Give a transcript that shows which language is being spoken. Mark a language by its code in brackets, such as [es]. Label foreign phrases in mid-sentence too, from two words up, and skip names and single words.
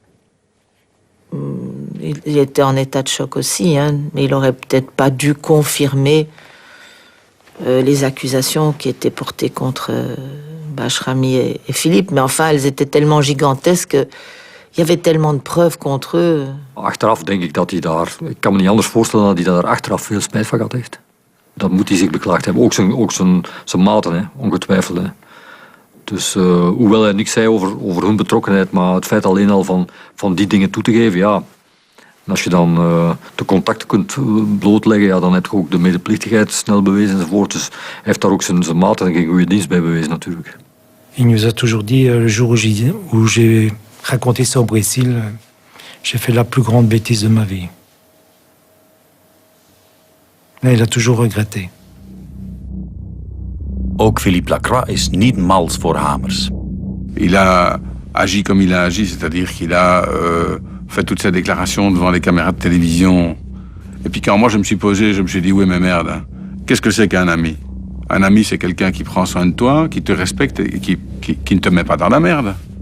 [fr] Il était en état de choc aussi, hein, mais il aurait peut-être pas dû confirmer les accusations qui étaient portées contre Bashrami et Philippe. Mais enfin, elles étaient tellement gigantesques, il y avait tellement de preuves contre eux. [nl] Achteraf denk ik dat hij daar... Ik kan me niet anders voorstellen dat hij daar achteraf veel spijt van gehad heeft. Dat moet hij zich beklaagd hebben. Ook zijn maten, hè, ongetwijfeld. Hè. Dus hoewel hij niks zei over hun betrokkenheid, maar het feit alleen al van die dingen toe te geven, ja. En als je dan de contacten kunt blootleggen, ja, dan heb je ook de medeplichtigheid snel bewezen enzovoort. Dus hij heeft daar ook zijn maten en geen goede dienst bij bewezen natuurlijk. [fr] Il nous a toujours dit, le jour où j'ai raconté ça au Brésil, j'ai fait la plus grande bêtise de ma vie. Mais il a toujours regretté. [nl] Ook Philippe Lacroix is niet mals voor Hamers. [fr] Il a agi comme il a agi, c'est-à-dire qu'il a fait toutes ses déclarations devant les caméras de télévision. Et puis quand moi je me suis posé, je me suis dit, oui mais merde, hein, qu'est-ce que c'est qu'un ami? Un ami, c'est quelqu'un qui prend soin de toi, qui te respecte et qui ne te met pas dans la merde.